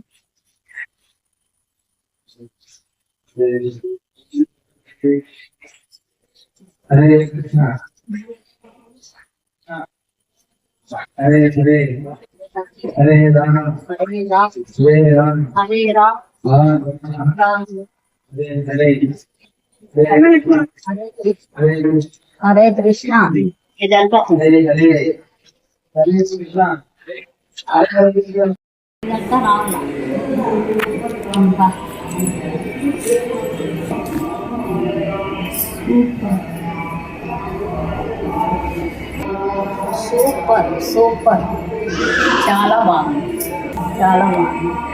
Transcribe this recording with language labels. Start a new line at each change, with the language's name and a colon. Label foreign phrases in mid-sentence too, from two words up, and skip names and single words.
Sanskrit: ಹರೇ ಕೃಷ್ಣ ಹರೇ ಹರೇ ಹರೇ ರಾಮ ಹರೇ ರಾಮ ಹರೇ ರಾಮ ಹರೇ ಹರೇ హరే కృష్ణ ఇదంతా
Telugu: ఇదంతా రావాల.
English: super super
Telugu: చాలా బాగుంది, చాలా బాగుంది.